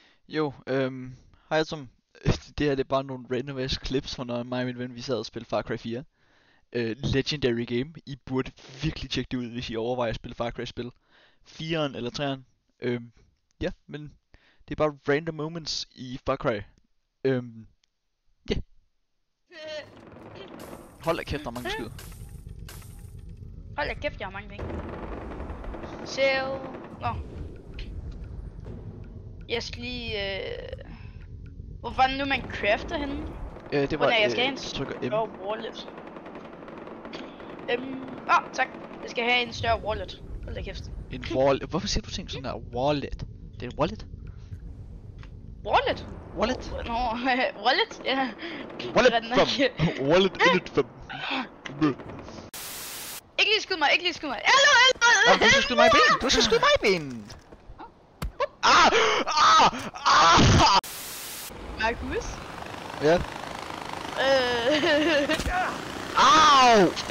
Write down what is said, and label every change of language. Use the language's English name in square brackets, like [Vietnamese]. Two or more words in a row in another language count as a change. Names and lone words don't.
[Danish] Jo, hej alle sammen. Det her det er bare nogle [English] random ass clips [Danish] fra når mig og min ven vi sad og spillede Far Cry 4. [English] Legendary game. [Danish] I burde virkelig tjekke det ud, hvis I overvejer at spille Far Cry spil. 4'eren eller 3'eren. Ja, men det er bare [English] random moments [Danish] i Far Cry. Ja. Hold da kæft, der er mange skud. Hold da kæft, jeg har mange penge. Sale. Nå. Jeg skal lige... Hvor var det nu, man crafter henne? Det var, jeg skal have en trykker M. større wallet. Tak. Jeg skal have en større wallet. Hold da kæft. En wallet. Hvorfor siger du ting sådan der? Wallet. Det er en wallet? Wallet? Wallet? Nå, wallet? Ja. Wallet from. Wallet in it from. Ikke lige skud mig, ikke lige skud mig. Hallo! Du skal skyde mig i benen! Du skal skyde mig i benen! Markus? Ja. Au!